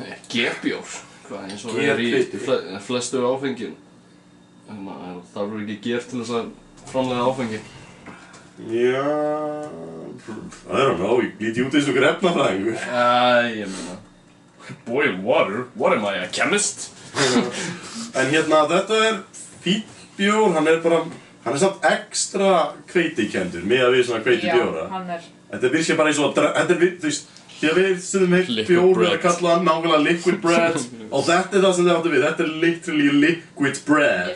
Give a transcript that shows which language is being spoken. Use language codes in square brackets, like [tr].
[is] Gerbjór, hvað eins og er í flestu áfengjum. Það eru ekki ger til þess að framleiða áfengi. Já, [en] I don't know, [is] ég líti út eins og efnafræðingur. Ég meina, [en] boiled water, what am I, a chemist? [is] En hérna, þetta er fínn bjór, hann er samt ekstra hveitikenndur miðað við svona hveitibjóra. Já, hann er. Þetta virkar bara eins og þetta er, þú veist, því að við stundum heilt bjór að kalla hann nákvæmlega liquid bread og þetta er það sem þið áttu við, þetta er literally liquid bread.